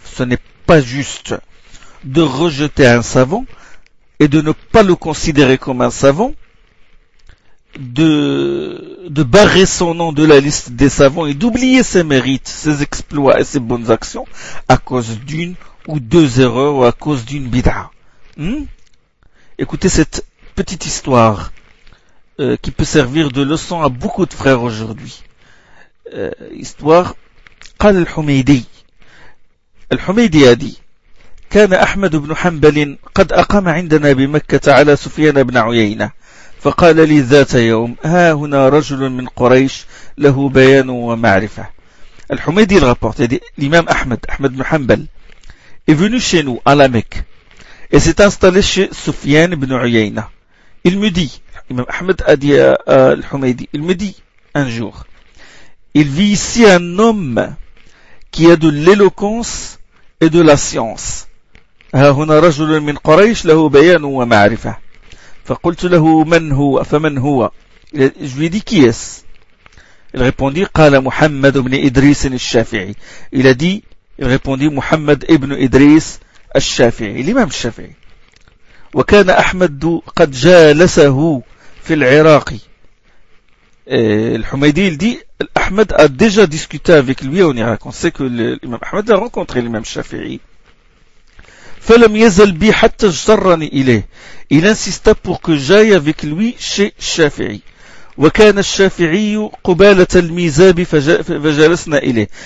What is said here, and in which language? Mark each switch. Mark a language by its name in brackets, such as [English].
[French] Ce n'est pas juste de rejeter un savant et de ne pas le considérer comme un savant, de barrer son nom de la liste des savants et d'oublier ses mérites, ses exploits et ses bonnes actions à cause d'une ou deux erreurs ou à cause d'une bid'a. Écoutez cette petite histoire qui peut servir de leçon à beaucoup de frères aujourd'hui. [Arabic] Histoire. قال الحميدي. الحميدي [French] a dit, [Arabic] كان أحمد بن حنبل قد أقام عندنا بمكة على سفيان بن عيينة فقال لي ذات يوم ها هنا رجل من قريش له بيان ومعرفة. [French] الحميدي rapporte, l'imam Ahmed bin Hanbal est venu chez nous à la Mecque et s'est installé chez Sufyan ibn Uyayna. Il me dit, l'imam Ahmed a dit à الحميدي, il me dit un jour, il vit ici un homme qui a de l'éloquence et de la science. [Arabic] ها هنا رجل من قريش له بيان ومعرفة. فقلت له من هو فمن هو. [French] Je lui ai dit qui est-ce. Il répondit قال محمد بن إدريس الشافعي. Il a dit, il répondit محمد ابن إدريس الشافعي. L'imam الشافعي. [Arabic] وكان أحمد قد جالسه في العراق. [French] الحميدي dit, Ahmed a déjà discuté avec lui en Irak. On sait que l'imam Ahmed a rencontré l'imam Shafi'i. [Arabic] فَلَمْ يَزَلْ بِي حَتَّ جَرَّنِ إِلَيْهِ. [French] Il insista pour que j'aille avec lui chez Shafi'i. [Arabic] وَكَانَ الشَّافِعِيُّ قُبَالَةَ الْمِيزَابِ فَجَلَسْنَا إِلَيْهِ.